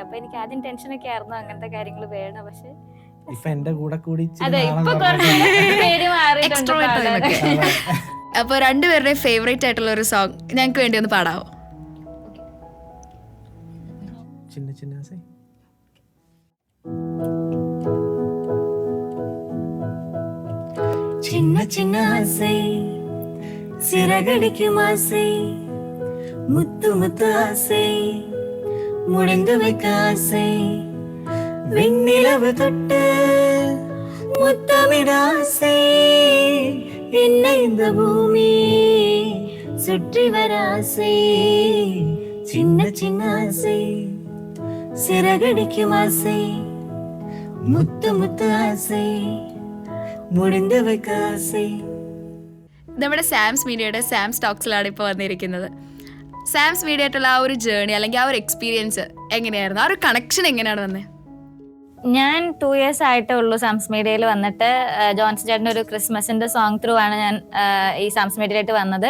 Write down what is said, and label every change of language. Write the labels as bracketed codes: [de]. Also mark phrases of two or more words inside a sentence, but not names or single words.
[ml] അപ്പൊ എനിക്ക് ആദ്യം ടെൻഷനൊക്കെ ആയിരുന്നു അങ്ങനത്തെ കാര്യങ്ങൾ വേണം. പക്ഷെ ഇപ്പൊ എന്റെ കൂടെ കൂടി അപ്പൊ രണ്ടുപേരുടെ ഫേവറേറ്റ് ആയിട്ടുള്ള ഒരു സോങ് ഞങ്ങൾക്ക് വേണ്ടി ഒന്ന് പാടാവോ? [ta] சின்ன சின்ன சின்ன சின்ன ஆசை சிறகடிக்கும் ஆசை முத்து முத்து ஆசை முடிந்து வைக்க ஆசை விண்ணிலவு தொட்டு முத்தமிட ஆசை என்னை இந்த பூமி சுற்றி வர ஆசை சின்ன சின்ன ஆசை சிறகடிக்கும் ஆசை முத்து முத்து ஆசை முடிந்து வைக்க ஆசை. [ml] നമ്മുടെ സാംസ് മീഡിയയുടെ സാംസ് ടോക്സിലാണ് ഇപ്പോൾ വന്നിരിക്കുന്നത്. സാംസ് മീഡിയ ആയിട്ടുള്ള ആ ഒരു ജേർണി അല്ലെങ്കിൽ ആ ഒരു എക്സ്പീരിയൻസ് എങ്ങനെയായിരുന്നു? ആ ഒരു കണക്ഷൻ എങ്ങനെയാണ് വന്നത്? ഞാൻ 2 years ആയിട്ടേ ഉള്ളൂ സാംസ് മീഡിയയിൽ വന്നിട്ട്. ജോൺസൺ ചേട്ടൻ്റെ ഒരു ക്രിസ്മസിന്റെ സോങ് ത്രൂ ആണ് ഞാൻ ഈ സാംസ് മീഡിയയിലായിട്ട് വന്നത്.